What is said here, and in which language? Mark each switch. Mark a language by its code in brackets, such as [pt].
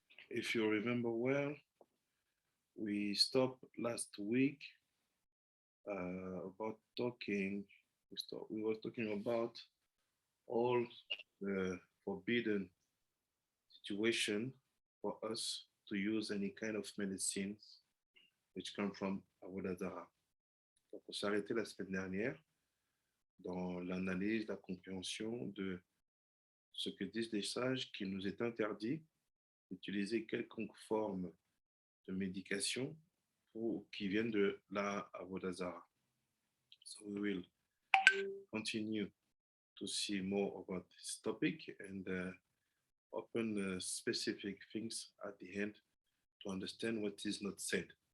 [en] if you remember well, we stopped last week about talking. We were talking about all the forbidden situation for us to use any kind of medicines which come from Avodazara. [fr] Donc, on s'est arrêté la semaine dernière dans l'analyse, la compréhension de ce que disent les sages qu'il nous est interdit d'utiliser quelconque forme de médication qui viennent de la Avodazara. [en] So we will continue to see more about this topic and open specific things at the end to understand what is not said.